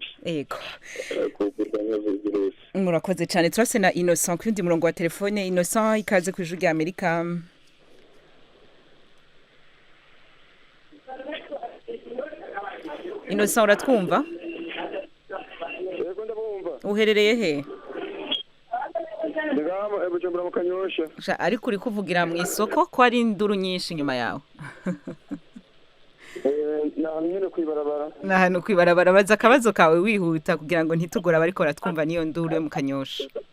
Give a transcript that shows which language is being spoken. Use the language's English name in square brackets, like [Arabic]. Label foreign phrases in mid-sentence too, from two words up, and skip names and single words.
[Rundi] Yego. Murakoze cyane. Turase na Innocent kundi murongo wa telefone. Innocent, ikaze ku Ijwi ry'Amerika. Innocent, uratwumva? Yego ndabumva. Uherereye he? Ndagama Bujumbura mu Kanyosha. Ariko uri kuvugira mu isoko ko ari induru nyinshi nyuma yawe. Nyine kwibarabara. Hano kwibarabara, baza akabazo kawe wihuta kugira ngo ntitugora bariko baratwumva niyo nduru mu Kanyosha.